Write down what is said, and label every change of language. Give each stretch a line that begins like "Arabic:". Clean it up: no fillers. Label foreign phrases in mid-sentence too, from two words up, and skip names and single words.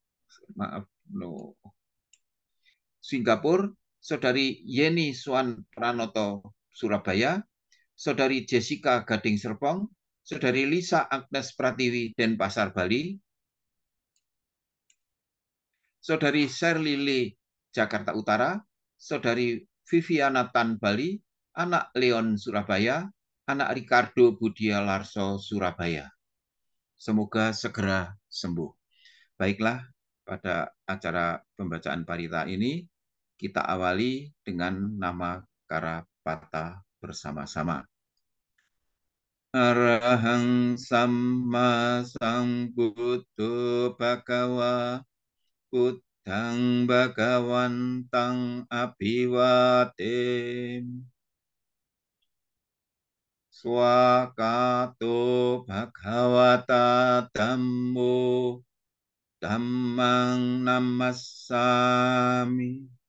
Indonesian: Singapura, Saudari Yeni Swan Pranoto Surabaya, Saudari Jessica Gading Serpong, Saudari Lisa Agnes Pratiwi Denpasar Bali, Saudari Shirley Lee Jakarta Utara, Saudari Viviana Tan Bali, anak Leon Surabaya, anak Ricardo Budia Larso Surabaya. Semoga segera sembuh. Baiklah, pada acara pembacaan parita ini kita awali dengan nama Karapata bersama-sama.
Pali: Arahang Samma Sambuddho Bhagava Buddhang Bhagawantang Abhivatem Swakato Bhagavata Dhammo Dhammang Namassami